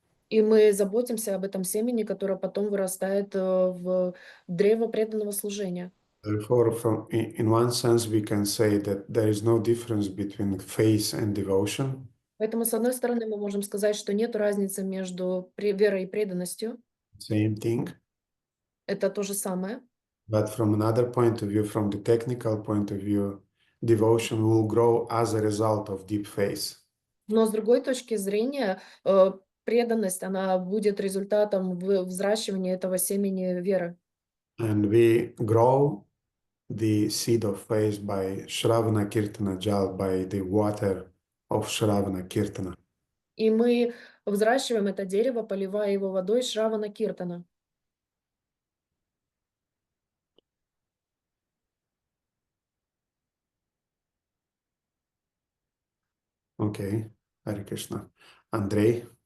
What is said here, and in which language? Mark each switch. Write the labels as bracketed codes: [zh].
[ru] И мы заботимся об этом семени, которое потом вырастает в древо преданного служения. [en] Therefore, in one sense, we can say that there is no difference between faith and devotion. [ru] Поэтому, с одной стороны, мы можем сказать, что нет разницы между верой и преданностью. [en] Same thing. [ru] Это то же самое. [en] But from another point of view, from the technical point of view, devotion will grow as a result of deep faith. [ru] Но с другой точки зрения, преданность, она будет результатом взращивания этого семени веры. [en] And we grow the seed of faith by Shravana Kirtana Jal, by the water of Shravana Kirtana. [ru] И мы взращиваем это дерево, поливая его водой Шравана Киртана. [en] Okay, Hare Krishna. Andrei?